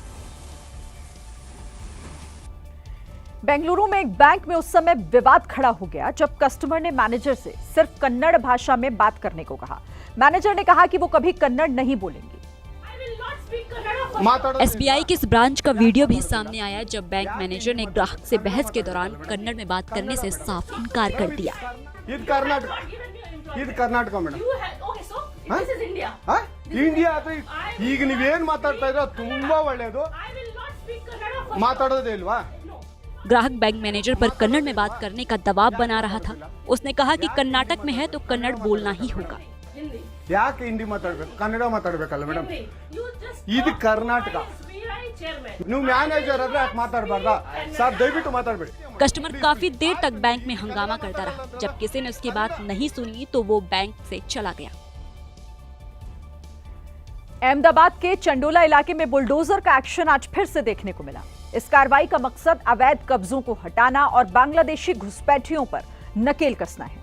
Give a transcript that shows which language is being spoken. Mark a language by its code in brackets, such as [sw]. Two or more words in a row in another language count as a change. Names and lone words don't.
[hi] बेंगलुरु में एक बैंक में उस समय विवाद खड़ा हो गया जब कस्टमर ने मैनेजर से सिर्फ कन्नड़ भाषा में बात करने को कहा। मैनेजर ने कहा कि वो कभी कन्नड़ नहीं बोलेंगे। एसबीआई की इस ब्रांच का वीडियो भी सामने आया जब बैंक मैनेजर ने ग्राहक से बहस के दौरान कन्नड़ में बात करने से साफ इनकार कर दिया। [kn] ಇದು ಕರ್ನಾಟಕ ಮೇಡಮ್ ಇಂಡಿಯಾ ಅದು ಈಗ ನೀವೇನ್ ಮಾತಾಡ್ತಾ ಇದ್ರೆ ತುಂಬಾ ಒಳ್ಳೇದು ಮಾತಾಡೋದೇ ಇಲ್ವಾ। [hi] ग्राहक बैंक मैनेजर पर कन्नड़ में बात करने का दबाव बना रहा था। उसने कहा कि कर्नाटक में है तो कन्नड़ बोलना ही होगा। [kn] ಯಾಕೆ ಹಿಂದಿ ಮಾತಾಡ್ಬೇಕು, ಕನ್ನಡ ಮಾತಾಡ್ಬೇಕಲ್ಲ ಮೇಡಮ್, ಇದು ಕರ್ನಾಟಕ, ನೀವು ಮ್ಯಾನೇಜರ್ ಆದ್ರೆ ಯಾಕೆ ಮಾತಾಡಬಾರ್ದಾ ಸರ್, ದಯವಿಟ್ಟು ಮಾತಾಡಬೇಡಿ। [hi] कस्टमर काफी देर तक बैंक में हंगामा करता रहा। जब किसी ने उसकी बात नहीं सुनी तो वो बैंक से चला गया। अहमदाबाद के चंडोला इलाके में बुलडोजर का एक्शन आज फिर से देखने को मिला। इस कार्रवाई का मकसद अवैध कब्जों को हटाना और बांग्लादेशी घुसपैठियों पर नकेल कसना है।